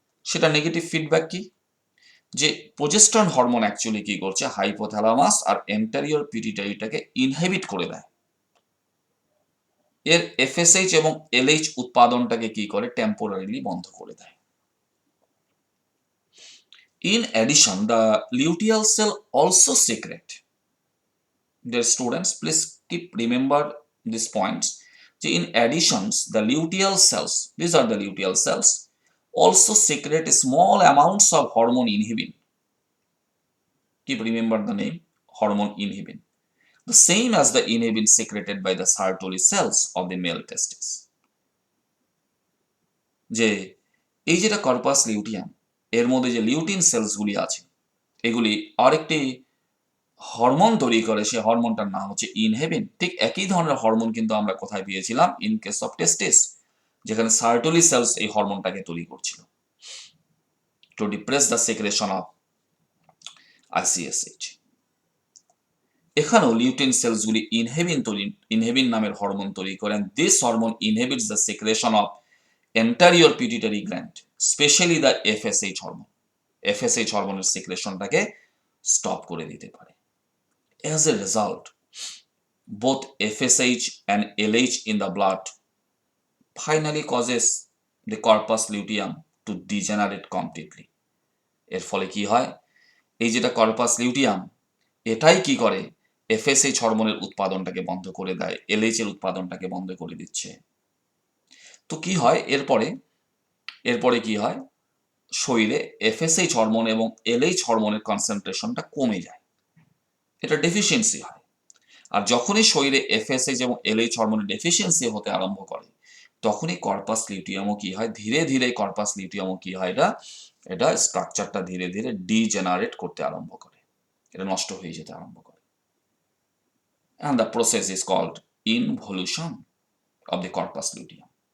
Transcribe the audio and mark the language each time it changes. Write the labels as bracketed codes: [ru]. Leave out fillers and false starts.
[bn] সেটা negative feedback কি, যে প্রোজেস্টেরন হরমোন অ্যাকচুয়ালি কি করছে, হাইপোথ্যালামাস আর এন্টেরিয়র পিটুইটারিটাকে ইনহিবিট করে দেয়, এর এফএসএইচ এবং এলএইচ উৎপাদনটাকে কি করে, টেম্পোরারিলি বন্ধ করে দেয়। [en] In addition, the luteal cell also secrete, dear students please keep remember these points, যে in additions the luteal cells, these are the luteal cells, also secrete small amounts of hormone inhibin. Keep remember the name, hormone inhibin, the same as the inhibin secreted by the Sertoli cells of the male testes. [bn] যে এই যেটা corpus luteum, এর মধ্যে যে lutein সেলসগুলি আছে, এগুলি আরেকটি hormone তৈরি করে, সেই হরমোনটার নাম হচ্ছে ইনহেবিন। ঠিক একই ধরনের হরমোন কিন্তু আমরা কোথায় পেয়েছিলাম? ইন কেস অফ টেস্টিস, যেখানে সার্টোলি সেলস এই হরমোনটাকে তৈরি করছিল [en] To depress the secretion of ICSH. [bn] এখানেও লিউটিন সেলসগুলি ইনহেবিন নামের হরমোন তৈরি করেন। [en] This hormone inhibits the secretion of anterior pituitary gland, specially the FSH hormone. [bn] FSH হরমোনের সিক্রেশনটাকে স্টপ করে দিতে পারে। [en] As a result, both FSH and LH in the blood finally causes the corpus luteum to degenerate completely. [bn] এর ফলে কি হয়? এই যেটা কর্পাস লিউটিয়াম, এটাই কি করে? এফএসএইচ হরমোনের উৎপাদনটাকে বন্ধ করে দেয়, এলএইচ এর উৎপাদনটাকে বন্ধ করে দিচ্ছে। তো কি হয় এরপরে কি হয়? শরীরে এফএসএইচ হরমোন এবং এলএইচ হরমোনের কনসেন্ট্রেশনটা কমে যায়, এটা ডেফিসিয়েন্সি হয়। আর যখনই শরীরে এফএসএইচ এবং এলএইচ হরমোনের ডেফিসিয়েন্সি হতে আরম্ভ করে, তখনই কর্পাস লিউটিয়ামও কি হয়? ধীরে ধীরে কর্পাস লিউটিয়ামও কি হয়? এটা স্ট্রাকচারটা ধীরে ধীরে ডিজেনারেট করতে আরম্ভ করে, এটা নষ্ট হয়ে যেতে আরম্ভ করে। [en] And the process is called involution of the corpus luteum.